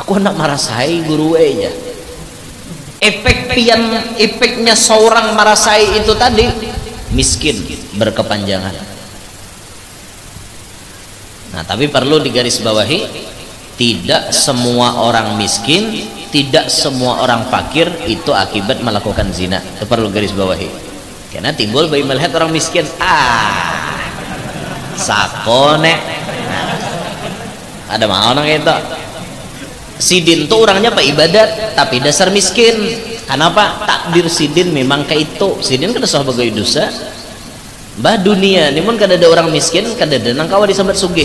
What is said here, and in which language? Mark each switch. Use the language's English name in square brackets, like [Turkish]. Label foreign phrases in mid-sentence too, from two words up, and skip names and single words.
[Banjar] aku hendak marasai guru aja. Efeknya seorang marasai itu tadi miskin berkepanjangan. [Indonesian] Nah, tapi perlu digarisbawahi, tidak semua orang miskin, tidak semua orang fakir itu akibat melakukan zina. Itu perlu garis bawahi. Karena timbul bayi melihat orang miskin, sakone. [Banjar] Nah, ada mau orang itu. Sidin tuh orangnya pak ibadat, tapi dasar miskin. [Indonesian] Kenapa? [Banjar] Takdir sidin memang kayak itu. Sidin kada sah bagai dosa. Bah dunia, namun kada ada orang miskin, kada ada nang kawa disambat sugih.